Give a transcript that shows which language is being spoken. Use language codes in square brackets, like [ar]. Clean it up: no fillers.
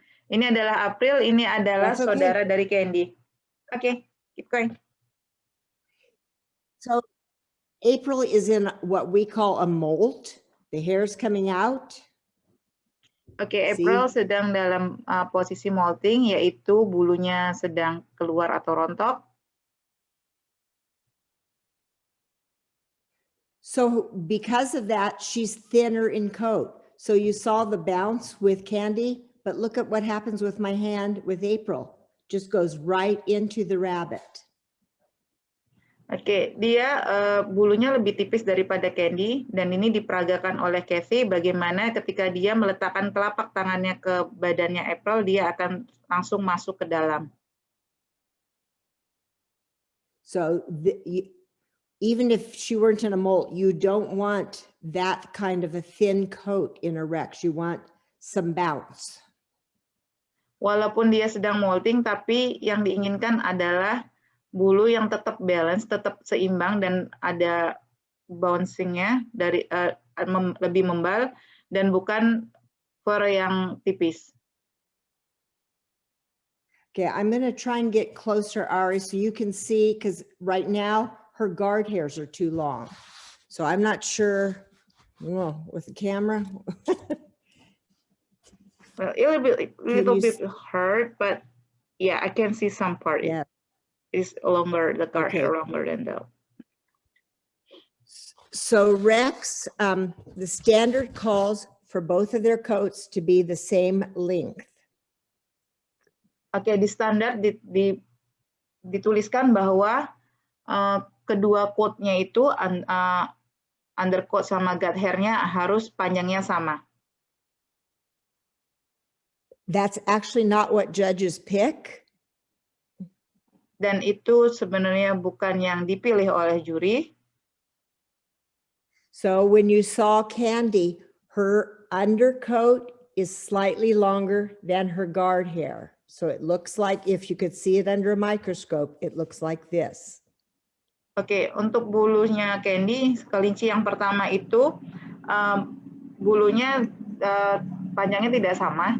[id] Ini adalah April, ini adalah saudara dari Candy. [en] Oke, keep going. So April is in what we call a molt. The hair's coming out. [id] Oke, April sedang dalam posisi molting, yaitu bulunya sedang keluar atau rontok. [en] So because of that, she's thinner in coat. So you saw the bounce with Candy, but look at what happens with my hand with April. Just goes right into the rabbit. [id] Oke, dia bulunya lebih tipis daripada Candy, dan ini diperagakan oleh Cathy bagaimana ketika dia meletakkan telapak tangannya ke badannya April, dia akan langsung masuk ke dalam. [en] So even if she weren't in a molt, you don't want that kind of a thin coat in a Rex. You want some bounce. [id] Walaupun dia sedang molting, tapi yang diinginkan adalah bulu yang tetap balance, tetap seimbang dan ada bouncingnya dari lebih membal dan bukan fur yang tipis. [en] Okay, I'm going to try and get closer, Ari, so you can see, because right now her guard hairs are too long. So I'm not sure, well, with the camera. Well, a little bit hard, but yeah, I can see some part. Yeah. It's longer, the guard hair longer than that. So Rex, the standard calls for both of their coats to be the same length. [id] Oke, di standar dituliskan bahwa kedua coatnya itu undercoat sama gut hairnya harus panjangnya sama. [en] That's actually not what judges pick. [id] Dan itu sebenarnya bukan yang dipilih oleh juri. [en] So when you saw Candy, her undercoat is slightly longer than her guard hair. So it looks like, if you could see it under a microscope, it looks like this. [id] Oke, untuk bulunya Candy, kelinci yang pertama itu bulunya panjangnya tidak sama.